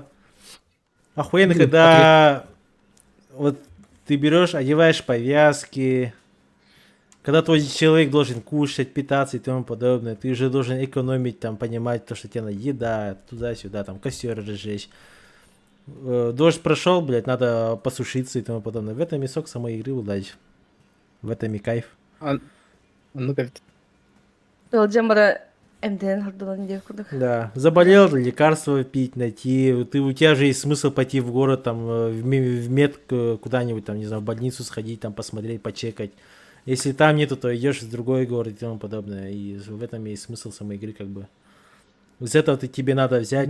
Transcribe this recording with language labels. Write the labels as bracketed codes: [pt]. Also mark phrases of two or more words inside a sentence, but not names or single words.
[ru] Охуенно, когда вот ты берешь, одеваешь повязки, когда твой человек должен кушать, питаться и тому подобное, ты уже должен экономить, там, понимать то, что тебе надо еда, туда-сюда, там, костер разжечь. Дождь прошел, блядь, надо посушиться и тому подобное. В этом и сок самой игры, удачи. В этом и кайф. Ну как? Джамбара МДН хардалан девкудах. Да, заболел, лекарства пить, найти. У тебя же есть смысл пойти в город, там, в мед куда-нибудь, там, не знаю, в больницу сходить, там, посмотреть, почекать. Если там нету, то идешь в другой город и тому подобное. И в этом есть смысл самой игры, как бы. Из этого тебе надо взять,